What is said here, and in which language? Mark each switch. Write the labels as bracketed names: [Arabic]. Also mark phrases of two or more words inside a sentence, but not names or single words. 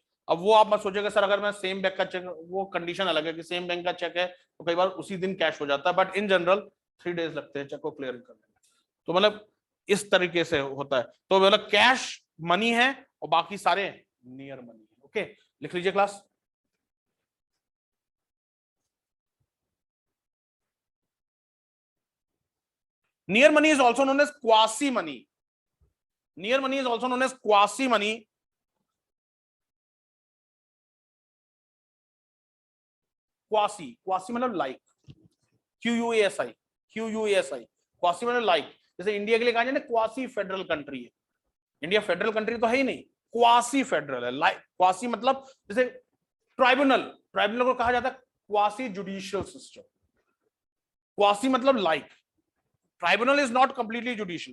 [Hindi] अब वो आप मत सोचिएगा सर अगर मैं [English] same bank [Hindi] का चेक, वो कंडीशन अलग है कि [English] same bank [Hindi] का चेक है तो कई बार उसी दिन कैश हो जाता है, [English] but in general 3 days [Hindi] लगते हैं चेक को क्लियर करने में। तो मतलब इस तरीके से होता है। तो मतलब [English] cash money [Hindi] है और बाकी सारे [English] near money [Hindi] है, ओके। लिख लीजिए क्लास। [English] Near money is also known as quasi money. Near money is also known as quasi money. Quasi, quasi मतलब like, QUASI, QUASI, quasi मतलब like। [Hindi] जैसे इंडिया के लिए कहा जाए ना [English] quasi federal country [Hindi] है, इंडिया [English] federal country [Hindi] तो है ही नहीं, [English] quasi federal [Hindi] है। [English] like quasi [Hindi] मतलब जैसे ट्राइब्यूनल, ट्राइब्यूनल को कहा जाता है [English] quasi judicial system. [Hindi] क्वासी मतलब लाइक, [English] tribunal is not completely judicial.